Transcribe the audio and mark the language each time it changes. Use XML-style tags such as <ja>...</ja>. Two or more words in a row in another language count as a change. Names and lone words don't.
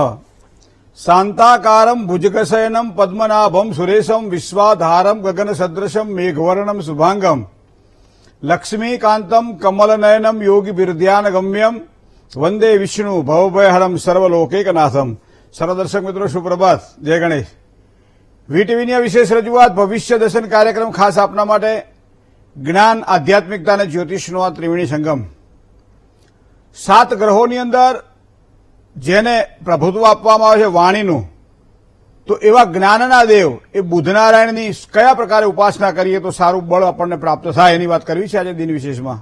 <sa>शांताकारं भुजगशयनं पद्मनाभं सुरेशं विश्वाधारं गगनसदृशं मेघवर्णं शुभांगं लक्ष्मीकान्तं कमलनयनं योगिभिर्ध्यानगम्यं वंदे विष्णु भवभयहरं सर्वलोकैकनाथं।</sa> <hi>सर्वदर्शक मित्रों सुप्रभात, जय गणेश।</hi> <gu>વીટીવીની આ વિશેષ રજૂઆત ભવિષ્ય દર્શન કાર્યક્રમ ખાસ આપના માટે જ્ઞાન, આધ્યાત્મિકતા અને જ્યોતિષનો આ ત્રિવેણી સંગમ। 7 ગ્રહોની અંદર જેને પ્રભુત્વ આપવામાં આવે છે વાણીનું, તો એવા જ્ઞાનના દેવ એ બુધનારાયણની કયા પ્રકારે ઉપાસના કરીએ તો સારું બળ આપણને પ્રાપ્ત થાય એની વાત કરવી છે આજે દિન વિશેષમાં।</gu>